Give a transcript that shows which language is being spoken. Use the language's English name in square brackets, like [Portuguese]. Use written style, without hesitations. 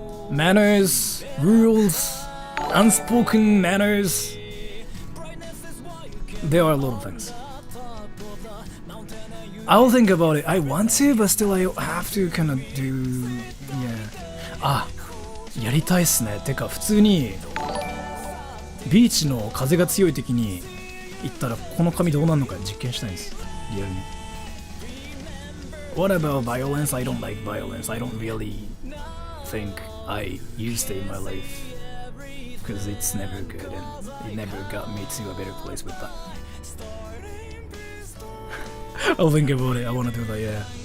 [English] Manners, rules, unspoken manners. There are a lot of things. I'll think about it. I want to, but still I have to kind of do... Yeah. [Japanese] やりたいっすね。てか普通にビーチの風が強い時に行ったらこの髪どうなるのか実験したいんです。リアルに。 [English] What about violence? I don't like violence. I don't really think I used it in my life because it's never good and it never got me to a better place with that. I'll think about it. I want to do that, yeah.